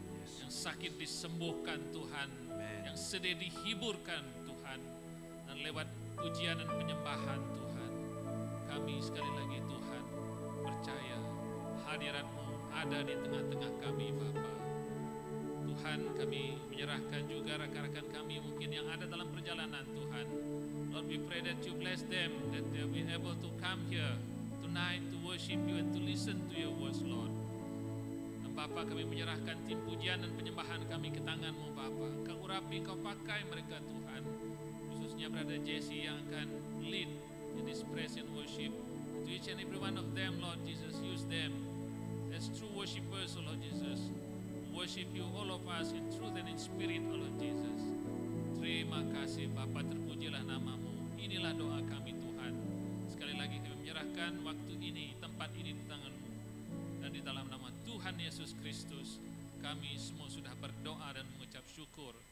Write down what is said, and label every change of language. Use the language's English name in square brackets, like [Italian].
[Malay] Yang sakit disembuhkan Tuhan, yang sedih dihiburkan Tuhan, dan lewat pujian dan penyembahan Tuhan, kami sekali lagi Tuhan percaya hadirat-Mu ada di tengah-tengah kami Bapa. Tuhan, kami menyerahkan juga rakan-rakan kami mungkin yang ada dalam perjalanan Tuhan. [English] Lord, we pray that you bless them, that they will be able to come here tonight to worship you and to listen to your words, Lord. [Malay] Dan Bapa, kami menyerahkan tim pujian dan penyembahan kami ke tangan-Mu Bapa. Kau urapi, Kau pakai mereka Tuhan, khususnya Brother Jesse yang akan [English] lead in this praise and worship. To each and every one of them, Lord Jesus, use them as true worshipers, O Lord Jesus. Worship you, all of us, in truth and in spirit, O Lord Jesus. [Malay] Terima kasih Bapa, terpujilah nama-Mu. Inilah doa kami Tuhan. Sekali lagi kami menyerahkan waktu ini, tempat ini di tangan-Mu. Dan di dalam nama Tuhan Yesus Kristus, kami semua sudah berdoa dan mengucap syukur.